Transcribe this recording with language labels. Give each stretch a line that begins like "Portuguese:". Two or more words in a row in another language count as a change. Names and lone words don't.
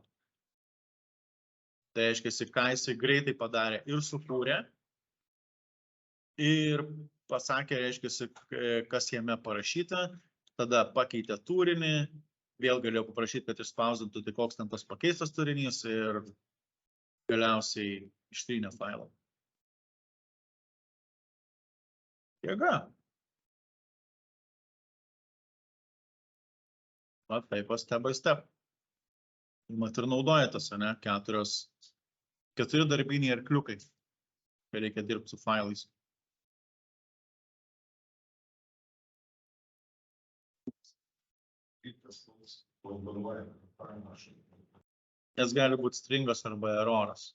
Lithuanian: Tai reiškia, ką jisai greitai padarė ir sukūrė, ir pasakė, reiškia, kas jame parašyta, tada pakeitė turinį, vėl galėjau paprašyti, kad išspausdintų, tai koks ten tas pakeistas turinys ir galiausiai ištrynė failą. Jėga. Taip,
English: step by step.
Lithuanian: Mat ir naudojatės, ne, 4 4 darbiniai arkliukai, kai reikia dirbti su failais. Nes gali būti stringas arba eroras.